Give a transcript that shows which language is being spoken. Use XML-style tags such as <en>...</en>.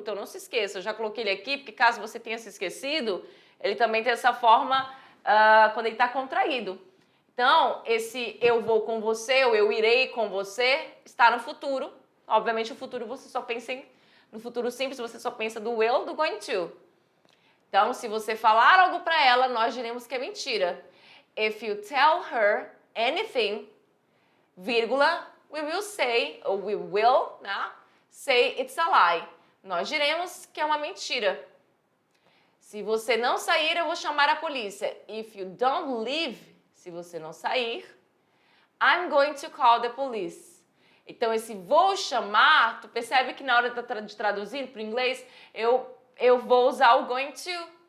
<pt>Então não se esqueça, eu já coloquei ele aqui, porque caso você tenha se esquecido, ele também tem essa forma quando ele está contraído. Então, esse eu vou com você, ou eu irei com você, está no futuro. Obviamente, o futuro você só pensa no futuro simples, você só pensa do will, do going to. Então, se você falar algo para ela, nós diremos que é mentira.</pt> <en>If you tell her anything, vírgula, we will say, ou we will, né? Say it's a lie.</en> <pt>Nós diremos que é uma mentira. Se você não sair, eu vou chamar a polícia.</pt> <en>If you don't leave,</en> <pt>se você não sair,</pt> <en>I'm going to call the police.</en> <pt>Então, esse vou chamar, tu percebe que na hora de traduzir para o inglês, eu vou usar o going to.</pt>